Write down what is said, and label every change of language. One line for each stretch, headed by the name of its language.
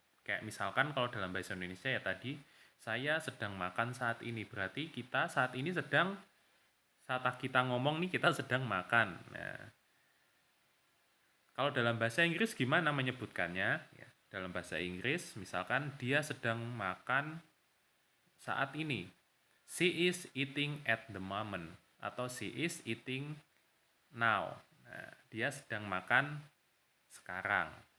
Indonesian: Kayak misalkan kalau dalam bahasa Indonesia ya tadi, saya sedang makan saat ini. Berarti kita saat ini saat kita ngomong nih kita sedang makan. Nah, kalau dalam bahasa Inggris gimana menyebutkannya? Ya, dalam bahasa Inggris, misalkan dia sedang makan saat ini.
English: She is eating at the moment.
Indonesian: Atau
English: she is eating now.
Indonesian: Nah, dia sedang makan sekarang.